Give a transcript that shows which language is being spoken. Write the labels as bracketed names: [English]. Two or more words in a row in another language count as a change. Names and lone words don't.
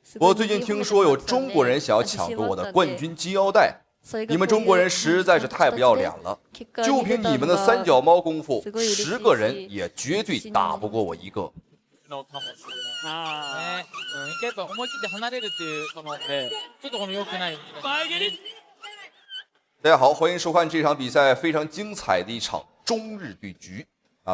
[Chinese] 我最近聽說有中國人想要抢夺我的冠軍金腰带，你们中国人實在是太不要臉了！就憑你們的三腳貓功夫，10個人也絕對打不過我一個。大家好，歡迎收看這場比賽非常精彩的一場中日對局啊！